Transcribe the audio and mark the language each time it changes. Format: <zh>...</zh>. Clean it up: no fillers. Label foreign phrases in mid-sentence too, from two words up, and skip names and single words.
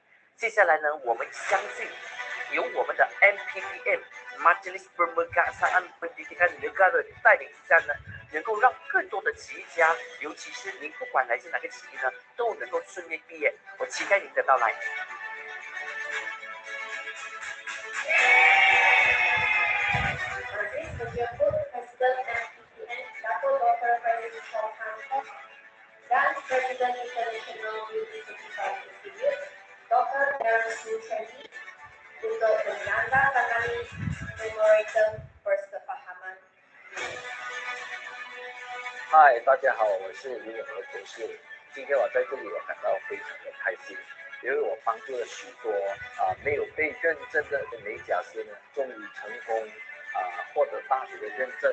<zh>接下来呢，我们相信由我们的 MPPM Majelis Permergasaan Pendidikan Negara 带领之下呢，能够让更多的企业家，尤其是您不管来自哪个企业呢，都能够顺利毕业。我期待您的到来。</zh> <ms>dan Presiden International Beauty Certified Institute, Dr. Darren Suchandi, untuk menandatangani Memorandum Persefahaman.</ms> <zh>嗨，大家好，我是林永和博士。今天我在这里，我感到非常的开心，因为我帮助了许多没有被认证的美甲师呢，终于成功获得大学的认证。</zh>